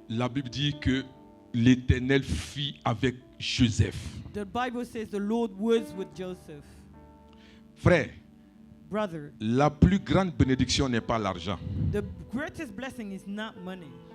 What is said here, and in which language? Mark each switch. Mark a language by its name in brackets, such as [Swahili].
[French] la Bible dit que l'Éternel fit avec Joseph. [English] the Bible says the Lord was with Joseph. [French] Frère, [English] brother, [French] la plus grande bénédiction n'est pas l'argent. [English] the greatest blessing is not money.